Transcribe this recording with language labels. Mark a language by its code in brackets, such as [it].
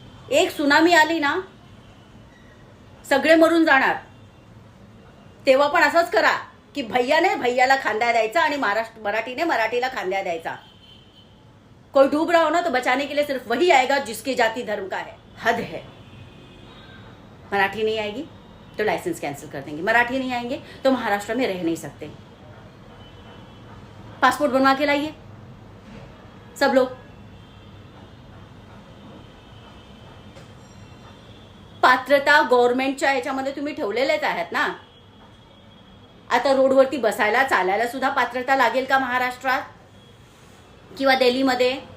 [mr] एक सुनामी आली ना, सगळे मरून जाणार, तेव्हा पण असंच करा कि भैयाने भैयाला खांद्या द्यायचा आणि मराठीने मराठीला खांद्या द्यायचा. [hi] कोई डूब रहा हो ना तो बचाने के लिए सिर्फ वही आएगा जिसके जाति धर्म का है. हद है. मराठी नहीं आएगी तो लाइसेंस कैंसिल कर देंगे, मराठी नहीं आएंगे तो महाराष्ट्र में रह नहीं सकते. पासपोर्ट बनवा के लाइए सब लोग. [mr] पात्रता गव्हर्नमेंटच्या ह्याच्यामध्ये तुम्ही ठेवलेलेच आहेत ना. आता रोडवरती बसायला चालायला सुद्धा पात्रता लागेल का महाराष्ट्रात किंवा दिल्लीमध्ये?